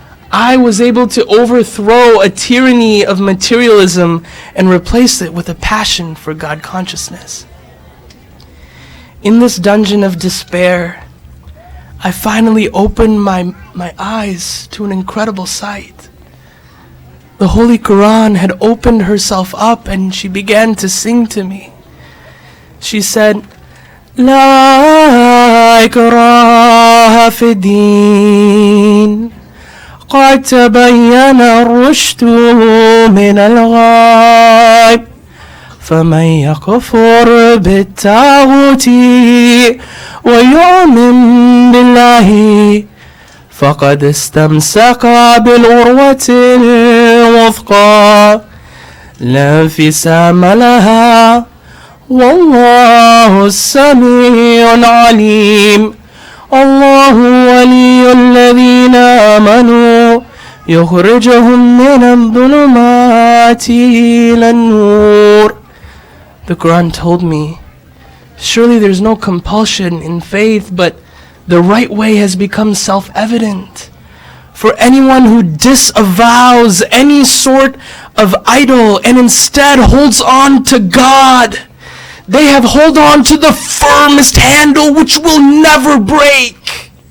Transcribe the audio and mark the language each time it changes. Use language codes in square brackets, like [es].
[en] I was able to overthrow a tyranny of materialism and replace it with a passion for God consciousness. In this dungeon of despair, I finally opened my eyes to an incredible sight. The Holy Quran had opened herself up and she began to sing to me. She said, [ar] La ikraha fi din, qad tabayyana ar-rushdu min al-ghayb, faman yakfur bit-taghuti ويؤمن بالله فقد استمسك بالعروة الوثقى لا انفصام لها والله السميع العليم الله ولي الذين آمنوا يخرجهم من الظلمات إلى النور. [en] The Quran told me, surely there's no compulsion in faith, but the right way has become self-evident. For anyone who disavows any sort of idol and instead holds on to God, they have held on to the firmest handle which will never break.